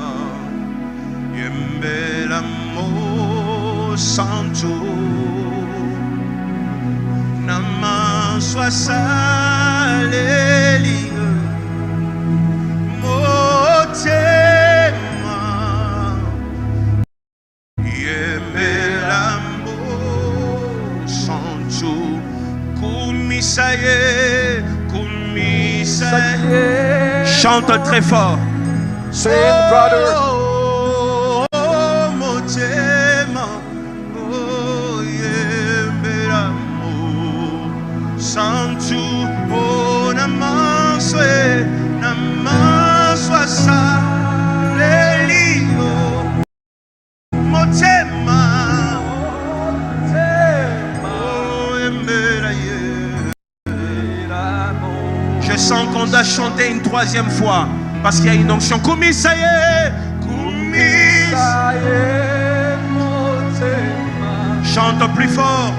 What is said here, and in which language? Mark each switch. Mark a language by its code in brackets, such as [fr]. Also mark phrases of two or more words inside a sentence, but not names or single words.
[ln] yembela mo santo, nama soasaleli motema, yembela mo santo. Kumisaye, kumisaye. [fr] Chante très fort. [en] Say it, brother. [ln] Oh, oh, motema, oh, yembera mo santu, oh, namaswe, namaswa sa lelio, motema. [fr] Je sens qu'on doit chanter une troisième fois parce qu'il y a une onction. [ln] Kumisaye, kumis. [fr] Chante plus fort.